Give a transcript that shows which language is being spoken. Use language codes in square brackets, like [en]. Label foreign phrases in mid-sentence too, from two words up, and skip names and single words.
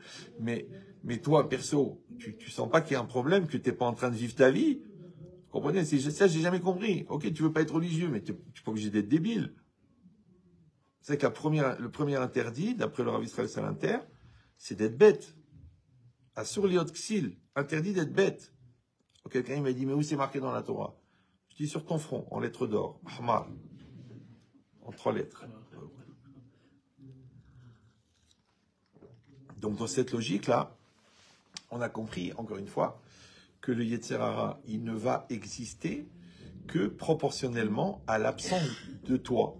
[fr] Mais toi, perso, tu sens pas qu'il y a un problème, que t'es pas en train de vivre ta vie? Vous comprenez? Ça, j'ai jamais compris. Ok, tu veux pas être religieux, mais tu n'es pas obligé d'être débile. C'est que le premier interdit, d'après le Rav Israël Salinter, c'est d'être bête. [he] אסור להיות כסיל, [fr] interdit d'être bête. Donc, quelqu'un il m'a dit, mais où c'est marqué dans la Torah? Je dis sur ton front, en lettres d'or, Ahmar, en 3 lettres. Donc dans cette logique-là, on a compris, encore une fois, que le [he] יצר הרע, [fr] il ne va exister que proportionnellement à l'absence de toi.